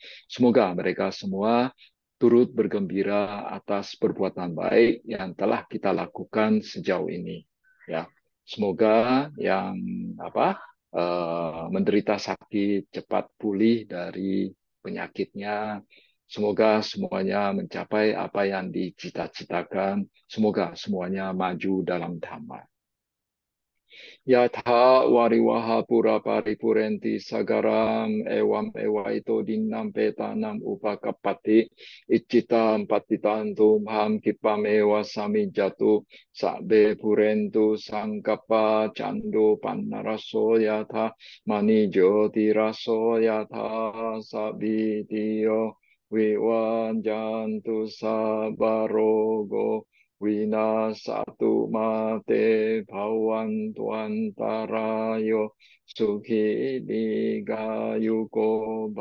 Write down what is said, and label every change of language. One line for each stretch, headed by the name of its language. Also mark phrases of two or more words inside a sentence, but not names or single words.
Indonesian: Semoga mereka semua turut bergembira atas perbuatan baik yang telah kita lakukan sejauh ini. Ya, semoga yang menderita sakit cepat pulih dari penyakitnya. Semoga semuanya mencapai apa yang dicita-citakan. Semoga semuanya maju dalam dhamma.
Pali: Yatha wariwaha pura paripurenti sagaram ewam ewa ito dinam petanam upakapati iccita patitantum ham kipam ewa sami jatu sabbe purentu sangkapa cando pannaraso yatha mani jyoti raso yatha sabitiyo viwanjantu sabarogo Winasatu mate bhavantu antarayo sukhi digayuko